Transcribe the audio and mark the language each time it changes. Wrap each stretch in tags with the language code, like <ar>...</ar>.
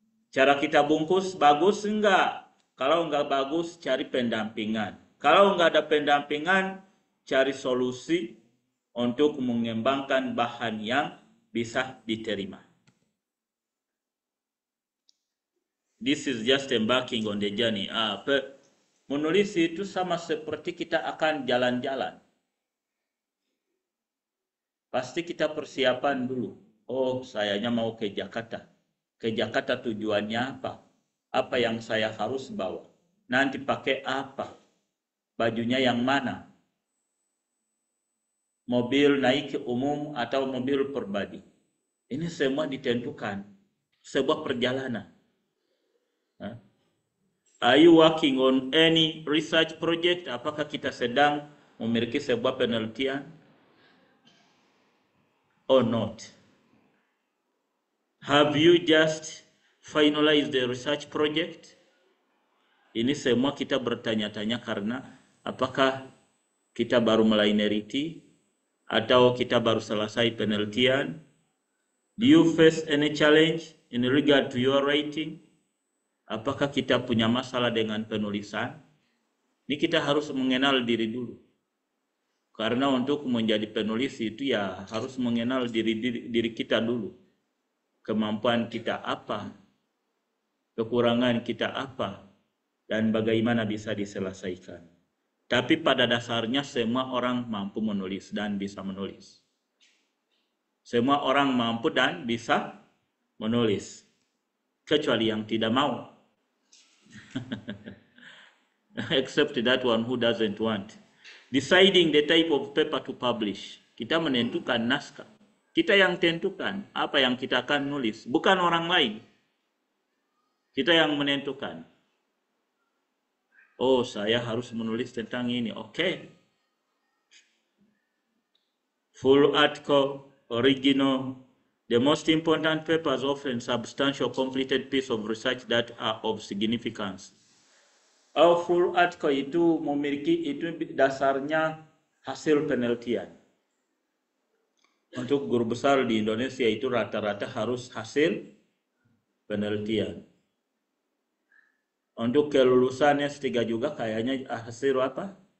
<id>Cara kita bungkus bagus enggak? Kalau enggak bagus, cari pendampingan. Kalau enggak ada pendampingan, cari solusi untuk mengembangkan bahan yang bisa diterima.</id> <en>This is just embarking on the journey.</en> <id>Menulis itu sama seperti kita akan jalan-jalan. Pasti kita persiapan dulu. Oh, sayanya mau ke Jakarta. Ke Jakarta tujuannya apa? Apa yang saya harus bawa? Nanti pakai apa? Bajunya yang mana? Mobil naik umum atau mobil pribadi? Ini semua ditentukan. Sebuah perjalanan.</id> <en>Are you working on any research project?</en> <id>Apakah kita sedang memiliki sebuah penelitian?</id> <en>Or not? Have you just finalized the research project?</en> <id>Ini semua kita bertanya-tanya karena apakah kita baru mulai neliti atau kita baru selesai penelitian?</id> <en>Do you face any challenge in regard to your writing?</en> <id>Apakah kita punya masalah dengan penulisan? Ini kita harus mengenal diri dulu. Karena untuk menjadi penulis itu ya harus mengenal diri kita dulu. Kemampuan kita apa? Kekurangan kita apa? Dan bagaimana bisa diselesaikan. Tapi pada dasarnya semua orang mampu menulis dan bisa menulis. Semua orang mampu dan bisa menulis. Kecuali yang tidak mau.</id> <en>Except that one who doesn't want. Deciding the type of paper to publish.</en> <id>Kita menentukan naskah. Kita yang tentukan apa yang kita akan nulis. Bukan orang lain. Kita yang menentukan. Oh, saya harus menulis tentang ini. Oke.</id> <en>Full article, original. The most important papers often substantial completed piece of research that are of significance.</en> <id>Full article itu memiliki itu dasarnya hasil penelitian. Untuk guru besar di Indonesia itu rata-rata harus hasil penelitian. Untuk kelulusan S3 juga kayaknya hasil apa?</id>